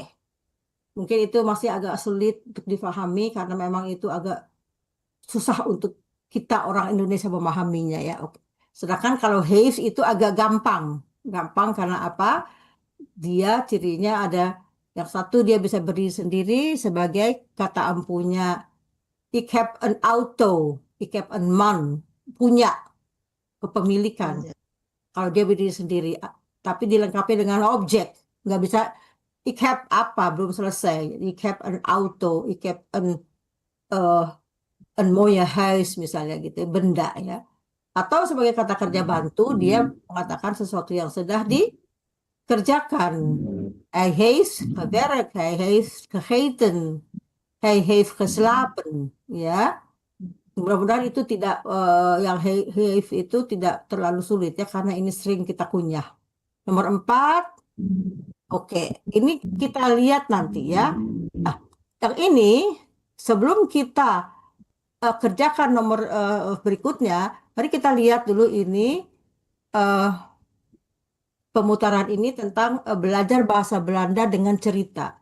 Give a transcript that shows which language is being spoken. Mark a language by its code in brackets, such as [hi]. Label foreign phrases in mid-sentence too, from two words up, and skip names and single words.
[id] Mungkin itu masih agak sulit untuk difahami karena memang itu agak susah untuk kita orang Indonesia memahaminya ya. Oke. Sedangkan kalau heeft itu agak gampang. Gampang karena apa? Dia cirinya ada yang satu, dia bisa berdiri sendiri sebagai kata ampunya. [nl] Ik heb een auto, ik heb een man, [id] punya kepemilikan. Kalau dia berdiri sendiri, tapi dilengkapi dengan objek, nggak bisa. [nl] Ik heb [id] apa, belum selesai. [nl] Ik heb een auto, ik heb een mooie huis [id] misalnya gitu, benda ya. Atau sebagai kata kerja bantu, dia mengatakan sesuatu yang sudah dikerjakan. [nl] Hij heeft gewerkt, hij heeft gegeten, hij heeft geslapen, [id] ya. Mudah-mudahan itu tidak yang heeft itu tidak terlalu sulit ya, karena ini sering kita kunyah. Nomor 4. Oke, ini kita lihat nanti ya. Nah, yang ini sebelum kita kerjakan nomor berikutnya, mari kita lihat dulu ini pemutaran ini tentang belajar bahasa Belanda dengan cerita.